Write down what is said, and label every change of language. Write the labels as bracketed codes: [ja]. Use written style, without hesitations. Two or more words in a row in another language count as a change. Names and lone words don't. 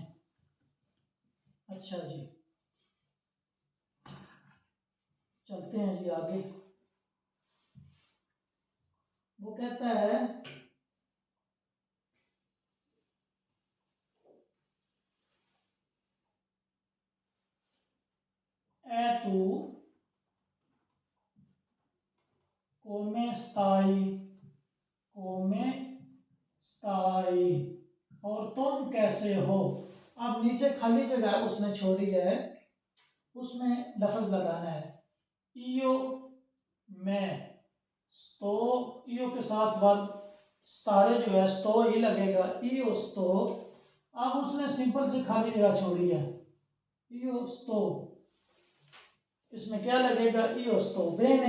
[ur] اچھا جی، چلتے ہیں جی آگے. وہ کہتا ہے [it] e tu come stai, come stai, [ur] کیسے ہو. اب نیچے خالی جگہ اس نے چھوڑی ہے، اس میں لفظ لگانا ہے. ایو میں، تو ایو کے ساتھ ورب ستارے جو ہے ستو ہی لگے گا, [it] io sto. [ur] اب اس نے سمپل سی خالی جگہ چھوڑی ہے, [it] io sto, [ur] اس میں کیا لگے گا, [it] io sto bene.